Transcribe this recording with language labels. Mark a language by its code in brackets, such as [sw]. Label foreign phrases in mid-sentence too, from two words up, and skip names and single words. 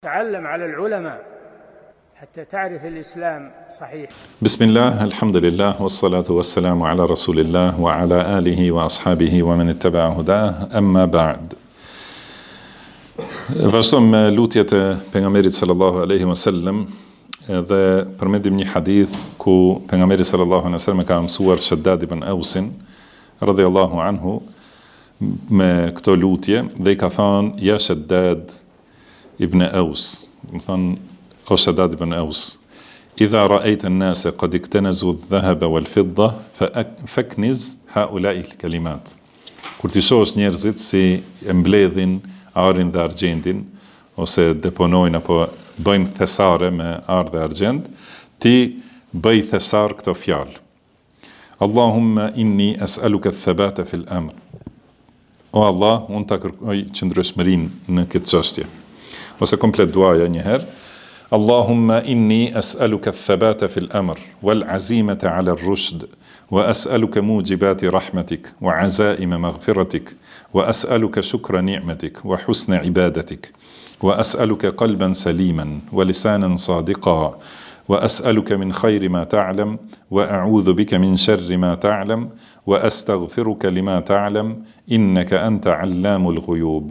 [ar] تعلم على العلماء حتى تعرف الإسلام صحيح. بسم الله، الحمد لله، والصلاة والسلام على رسول الله وعلى آله وأصحابه ومن اتبع هداه. أما بعد. [sq] Vazhdojmë me lutjet e pejgamberit [ar] صلى الله عليه وسلم [sq] dhe përmendim një hadith ku pejgamberi [ar] صلى الله عليه وسلم [sq] ka mësuar Shaddad ibn Ausin [ar] رضي الله عنه [sq] me këto lutje dhe I ka thënë ja Shaddad ibn Aus, do të thonë o Shaddad ibn Aus, [ar] إذا رأيت الناس قد اكتنزوا الذهب والفضة فاكنز هؤلاء الكلمات. [sq] Kur ti shohësh njerëzit si e mbledhin arin dhe argjendin, ose deponojnë apo bëjnë thesare me arë dhe argjend, ti bëj thesar këto fjalë. [ar] اللهم إني أسألك الثبات في الأمر. [sq] O Allah, unë ta kërkoj qëndrueshmërinë në këtë çështje. Ose komplet duaja një herë. [ar] اللهم إني أسألك الثبات في الأمر والعزيمة على الرشد وأسألك موجبات رحمتك وعزائم مغفرتك وأسألك شكر نعمتك وحسن عبادتك وأسألك قلبا سليما ولسانا صادقا وأسألك من خير ما تعلم وأعوذ بك من شر ما تعلم وأستغفرك لما تعلم إنك أنت علام الغيوب.